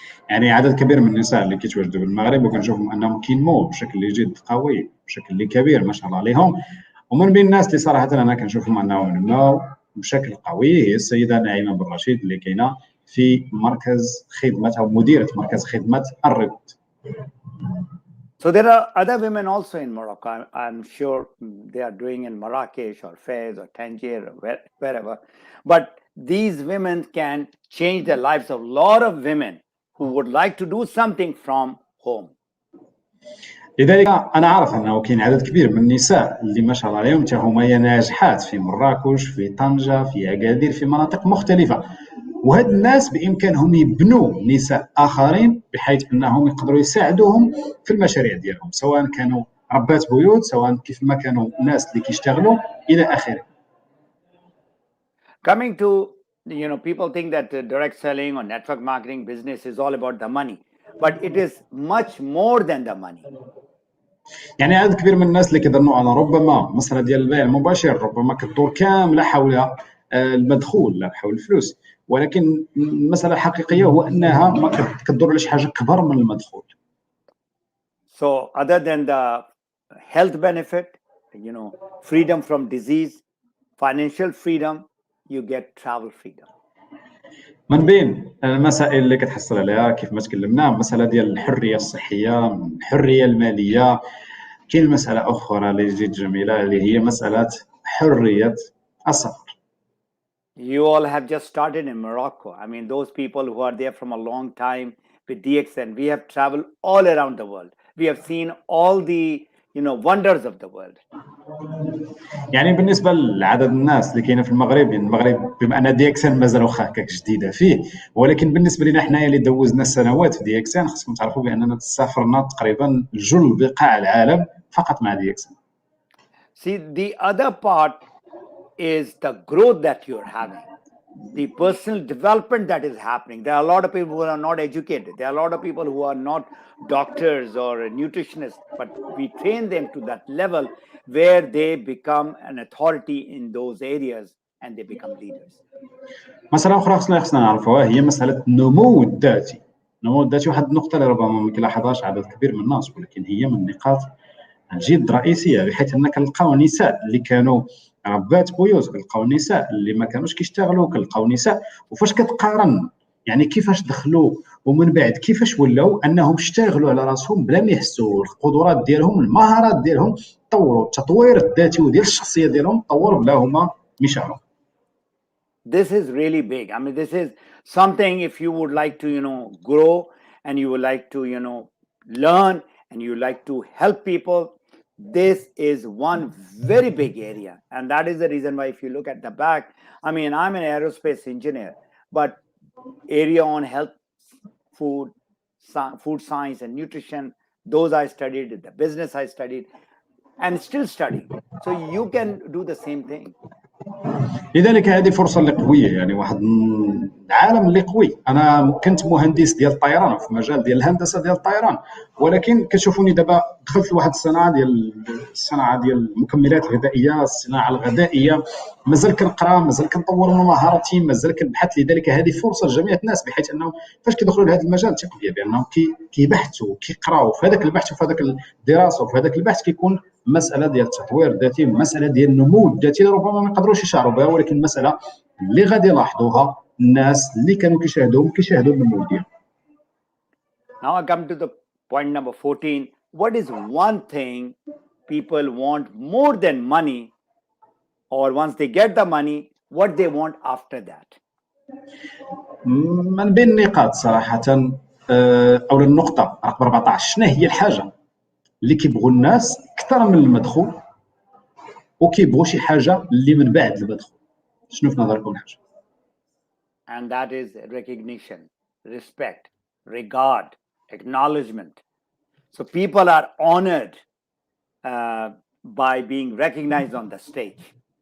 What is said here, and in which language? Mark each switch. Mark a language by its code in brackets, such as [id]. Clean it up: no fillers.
[ar] يعني عدد كبير من النساء اللي كيتواجدوا بالمغرب وكنشوفهم انهم كينموا بشكل جد قوي، بشكل كبير ما شاء الله عليهم. ومن بين الناس اللي صراحه انا كنشوفهم انهم نموا بشكل قوي هي السيده نعيمه بن رشيد اللي كاينه في مركز خدمه او مديره مركز خدمه الرباط. [en] So there are other women also in Morocco. I'm sure they are doing in Marrakesh or Fez or Tangier or wherever. But these women can change the lives of a lot of women who would like to do something from home. [ar] لذلك انا عارف انه كاين عدد كبير من النساء اللي ما شاء الله عليهم حتى هما ناجحات في مراكش، في طنجه، في اكادير، في مناطق مختلفه. وهاد الناس بامكانهم يبنوا نساء اخرين بحيث انهم يقدروا يساعدوهم في المشاريع ديالهم، سواء كانوا ربات بيوت، سواء كيف ما كانوا ناس اللي كيشتغلوا الى اخره. [en] Coming to, people think that direct selling or network marketing business is all about the money, but it is much more than the money. [ar] يعني عدد كبير من الناس اللي كيظنوا ان ربما مسألة ديال البيع المباشر ربما كتدور كامله حول المدخول لا حول الفلوس، ولكن المسألة الحقيقية هو انها ما كتدور على شي حاجه كبر من المدخول. [en] So other than the health benefit, freedom from disease, financial freedom, you get travel freedom. [ar] من بين المسائل اللي كتحصل عليها كيف ما تكلمنا مسألة ديال الحرية الصحية، الحرية المالية. كاين مسألة أخرى اللي جد جميلة اللي هي مسألة حرية السفر. [en] You all have just started in Morocco. I mean, those people who are there from a long time with DXN, we have traveled all around the world. We have seen all the wonders of the world. [ar] يعني بالنسبه لعدد الناس اللي كاينه في المغرب، يعني المغرب بما ان دي اكس ان مازال واخا هكاك جديده فيه، ولكن بالنسبه لنا حنايا اللي دوزنا سنوات في دي اكس ان خصكم تعرفوا باننا سافرنا تقريبا لجل بقاع العالم فقط مع دي اكس ان. [en] See, the other part is the growth that you're having, the personal development that is happening. There are a lot of people who are not educated. There are a lot of people who are not doctors or nutritionists, but we train them to that level where they become an authority in those areas and they become leaders. [ar] مسألة أخرى خصنا نعرفوها هي مسألة النمو الذاتي. النمو الذاتي واحد النقطة اللي ربما ما كيلاحظهاش عدد كبير من الناس، ولكن هي من النقاط الجد رئيسية، بحيث أن كنلقاو نساء اللي كانوا ربات بيوت، كنلقاو نساء اللي ما كانوش كيشتغلوا، كنلقاو نساء وفاش كتقارن يعني كيفاش دخلوا ومن بعد كيفاش ولاو انهم اشتغلوا على راسهم بلا ما يحسوا، القدرات ديالهم المهارات ديالهم طوروا، التطوير الذاتي وديال الشخصيه ديالهم طور بلا هما مشاروا. [en] This is really big. I mean, this is something if you would like to, grow and you would like to, learn and you like to help people, this is one very big area. And that is the reason why if you look at the back, I mean, I'm an aerospace engineer, but area on health, food science and nutrition, those I studied, the business I studied and still studying. So you can do the same thing. [ar] لذلك هذه فرصه اللي قويه، يعني واحد العالم اللي قوي. انا كنت مهندس ديال الطيران في مجال ديال الهندسه ديال الطيران، ولكن كتشوفوني دابا دخلت لواحد الصناعه ديال المكملات الغذائيه، الصناعه الغذائيه، مازال كنقرا، مازال كنطور من مهاراتي، مازال كنبحث. لذلك هذه فرصه لجميع الناس، بحيث انهم فاش كيدخلوا لهذا المجال ثقوا بيا بانهم كيبحثوا كيقراوا في هذاك البحث وفي هذاك الدراسه وفي هذاك البحث كيكون مساله ديال التطوير الذاتي، مساله ديال النمو الذاتي اللي ربما ما يقدروش يشعروا بها، ولكن مساله اللي غادي يلاحظوها الناس اللي كانوا كيشاهدوا النمو ديالهم. [en] Now I come to the point number 14. What is one thing people want more than money, or once they get the money, what they want after that? [ar] من بين النقاط صراحه او النقطه رقم 14، شنو هي الحاجه اللي كيبغوا الناس اكثر من المدخول وكيبغوا شي حاجه اللي من بعد المدخول؟ شنو في نظركم الحاجه؟ [en] And that is recognition, respect, regard, acknowledgement. So people are honored by being recognized on the stage.